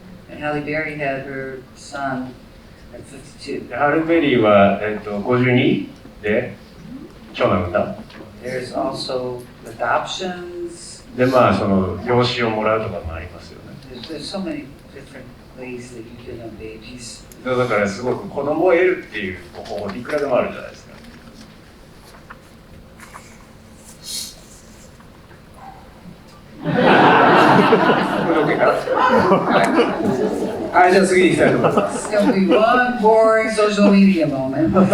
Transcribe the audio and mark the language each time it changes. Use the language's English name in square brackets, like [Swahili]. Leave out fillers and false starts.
[English] And Halle Berry had her son at 52. [Japanese] ハルベリーは52で長男を産んだ。 [English] There's also adoptions. [Japanese] でその養子をもらうとかもありますよね。 [English] There's so many different ways that you can have babies. [Japanese] だからすごく子供を得るっていう方法いくらでもあるじゃないですか。はい、じゃあ次に行きたいと思います。 [English] It's going to be one boring social media moment.